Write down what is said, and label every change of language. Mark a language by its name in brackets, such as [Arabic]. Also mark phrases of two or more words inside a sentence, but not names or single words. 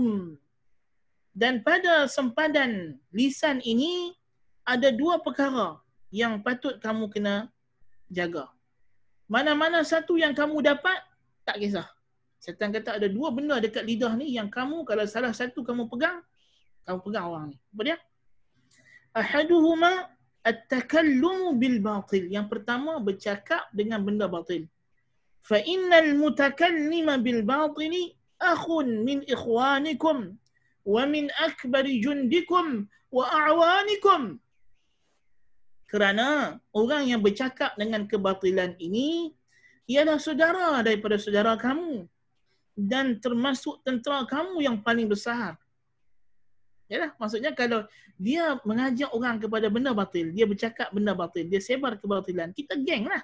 [Malay] Dan pada sempadan lisan ini ada dua perkara yang patut kamu kena jaga. Mana-mana satu yang kamu dapat, tak kisah. Setan kata ada dua benda dekat lidah ni yang kamu, kalau salah satu kamu pegang orang ni. Apa dia? [Arabic] أحدهما التكلم بالباطل. [Malay] Yang pertama, bercakap dengan benda batil. [Arabic] فإن المتكلم بالباطل أخ من إخوانكم ومن أكبر جندكم وأعوانكم. [Malay] Kerana orang yang bercakap dengan kebatilan ini ialah saudara daripada saudara kamu dan termasuk tentera kamu yang paling besar. Yalah, maksudnya kalau dia mengajak orang kepada benda batil, dia bercakap benda batil, dia sebar kebatilan, kita geng lah.